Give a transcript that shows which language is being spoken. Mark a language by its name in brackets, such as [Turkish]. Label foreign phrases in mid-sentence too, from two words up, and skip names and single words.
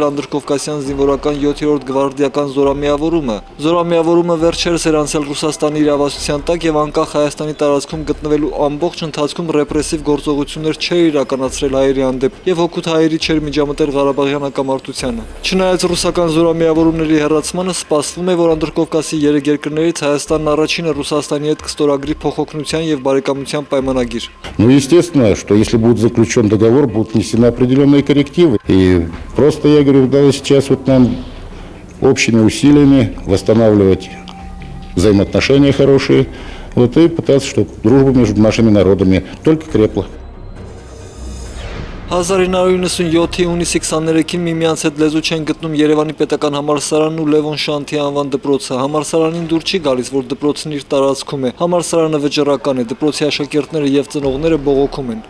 [Armenian] անդրկովկասյան զինվորական 7-րդ գվարդիական զորամիավորումը։ Զորամիավորումը վերջերս էր անցել Ռուսաստանի իրավասության տակ եւ անկախ Հայաստանի տարածքում գտնվելու ամբողջ ընթացքում ռեպրեսիվ գործողություններ չէր իրականացրել հայերի հանդեպ եւ հօգուտ հայերի չէր միջամտել Ղարաբաղյան հակամարտությանը։ Չնայած ռուսական զորամիավորումների հեռացմանը սպասվում է, որ անդրկովկասի 3 երկրներից Հայաստանն առաջինը Ռուսաստանի հետ կստորագրի փոխօգնության եւ բարեկամության պայմանագիր։ [Russian] Ну, естественно, что если будет заключен договор, будут внесены определенные коррективы. И просто, я говорю, надо сейчас вот нам общими усилиями восстанавливать взаимоотношения хорошие, вот, и пытаться, чтобы дружба между нашими народами только крепла. [Armenian] 1997-ի հունիսի 23-ին միմյանց հետ լեզու չեն գտնում Երևանի պետական համալսարանն ու Լևոն Շանթի անվան դպրոցը։ Համալսարանին դուր չի գալիս, որ դպրոցն իր տարածքում է։ Համալսարանը վճռական է, դպրոցի աշակերտները եւ ծնողները բողոքում են։